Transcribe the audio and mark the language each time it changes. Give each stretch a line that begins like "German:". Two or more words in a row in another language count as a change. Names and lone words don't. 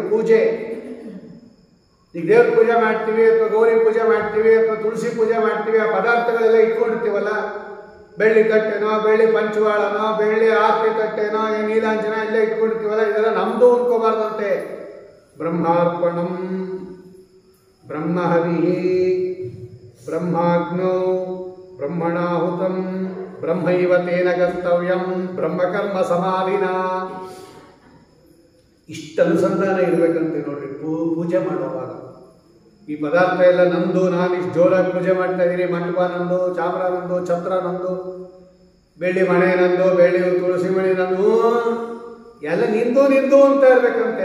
Kannada: ಪೂಜೆ, ಈಗ ದೇವ್ರ ಪೂಜೆ ಮಾಡ್ತೀವಿ ಅಥವಾ ಗೌರಿ ಪೂಜೆ ಮಾಡ್ತೀವಿ ಅಥವಾ ತುಳಸಿ ಪೂಜೆ ಮಾಡ್ತೀವಿ, ಆ ಪದಾರ್ಥಗಳೆಲ್ಲ ಇಟ್ಕೊಂಡಿರ್ತೀವಲ್ಲ, ಬೆಳ್ಳಿ ತಟ್ಟೆನೋ, ಬೆಳ್ಳಿ ಪಂಚವಾಳನೋ, ಬೆಳ್ಳಿ ಆರತಿ ತಟ್ಟೆನೋ, ನೀಲಾಂಜನ ಎಲ್ಲ ಇಟ್ಕೊಂಡಿರ್ತೀವಲ್ಲ, ಇದೆಲ್ಲ ನಮ್ದು ಅನ್ಕೋಬಾರ್ದಂತೆ.
Sanskrit: ಬ್ರಹ್ಮಾರ್ಪಣಂ ಬ್ರಹ್ಮಹವಿ ಬ್ರಹ್ಮಾಗ್ನೋ ಬ್ರಹ್ಮಣಾಹುತಂ ಬ್ರಹ್ಮೈವ ತೇನ ಗಂತವ್ಯಂ ಬ್ರಹ್ಮಕರ್ಮ ಸಮಾಧಿನ.
Kannada: ಇಷ್ಟು ಅನುಸಂಧಾನ ಇರಬೇಕಂತೆ ನೋಡ್ರಿ ಪೂಜೆ ಮಾಡುವಾಗ. ಈ ಪದಾರ್ಥ ಎಲ್ಲ ನಂದು, ನಾನು ಇಷ್ಟು ಜೋರಾಗಿ ಪೂಜೆ ಮಾಡ್ತಾ ಇದ್ದೀನಿ, ಮಂಟಪ ನಂದು, ಚಾಮರ ನಂದು, ಛತ್ರ ನಂದು, ಬೆಳ್ಳಿ ಮಣೆ ನಂದು, ಬೆಳ್ಳಿ ತುಳಸಿ ಮಣಿ ನಂದು, ಎಲ್ಲ ನಿಂದು ನಿಂದು ಅಂತ ಇರ್ಬೇಕಂತೆ.